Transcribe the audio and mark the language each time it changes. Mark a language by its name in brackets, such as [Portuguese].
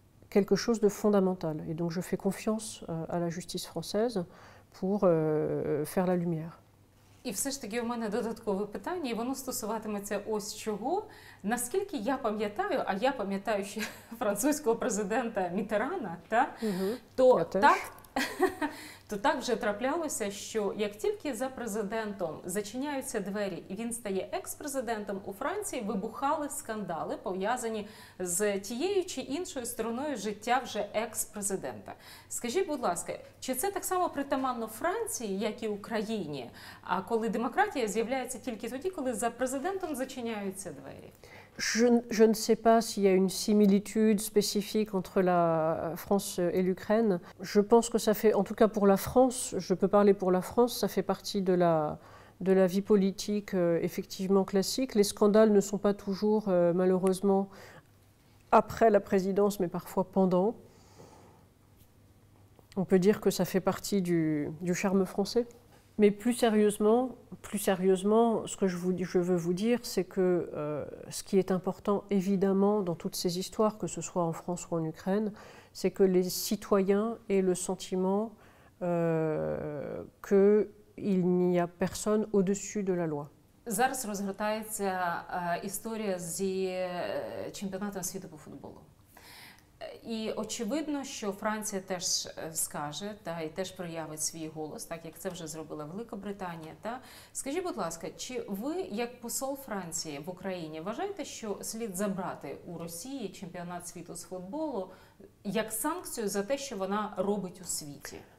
[French] quelque chose de fondamental. Et donc je fais confiance à la justice française pour faire la lumière. [Ukrainian] І все ж таки у мене додаткове питання, і воно стосуватиметься ось чого. Наскільки я пам'ятаю, а я пам'ятаю ще французького президента Мітерана, то Я теж. то так вже траплялося, що як тільки за президентом зачиняються двері і він стає екс-президентом, у Франції вибухали скандали, пов'язані з тією чи іншою стороною життя вже екс-президента. Скажіть, будь ласка, чи це так само притаманно Франції, як і Україні, а коли демократія з'являється тільки тоді, коли за президентом зачиняються двері? [French] Je ne sais pas s'il y a une similitude spécifique entre la France et l'Ukraine. Je pense que ça fait, en tout cas pour la France, je peux parler pour la France, ça fait partie de la vie politique effectivement classique. Les scandales ne sont pas toujours malheureusement après la présidence, mais parfois pendant. On peut dire que ça fait partie du charme français. Mais plus sérieusement, ce que je veux vous dire, c'est que ce qui est important évidemment dans toutes ces histoires, que ce soit en France ou en Ukraine, c'est que les citoyens aient le sentiment qu'il n'y a personne au-dessus de la loi. [Ukrainian] Зараз розгортається історія зі чемпіонатом світу по футболу. І очевидно, що Франція теж скаже і теж проявить свій голос, так як це вже зробила Великобританія. Скажіть, будь ласка, чи ви, як посол Франції в Україні, вважаєте, що слід забрати у Росії чемпіонат світу з футболу як санкцію за те, що вона робить у світі?